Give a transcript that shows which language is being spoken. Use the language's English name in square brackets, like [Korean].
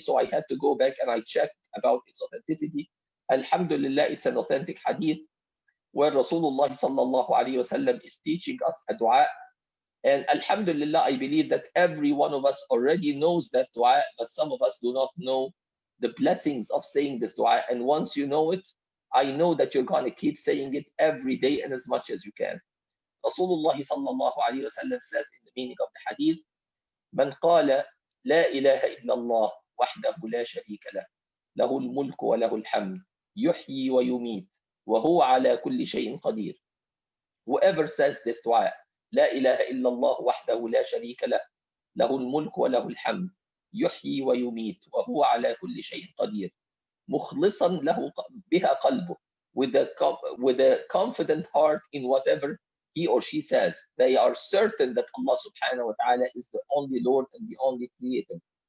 [English] So I had to go back and I checked about its authenticity. Alhamdulillah, it's an authentic hadith where Rasulullah sallallahu alaihi wasallam is teaching us a dua. And Alhamdulillah, I believe that every one of us already knows that dua, but some of us do not know the blessings of saying this dua. And once you know it, I know that you're going to keep saying it every day and as much as you can. Rasulullah sallallahu alayhi wa sallam says in the meaning of the hadith, [Arabic] من قال لا إله إلا الله وحده لا شريك له له الملك وله الحمد يحيي ويميت وهو على كل شيء قدير. [English] Whoever says this dua, [Arabic] لا إله إلا الله وحده لا شريك له له الملك وله الحمد يحيي ويميت وهو على كل شيء قدير, مخلصا له بها قلبه, [English] with a confident heart in whatever he or she says, they are certain that Allah subhanahu wa ta'ala is the only Lord and the only creator.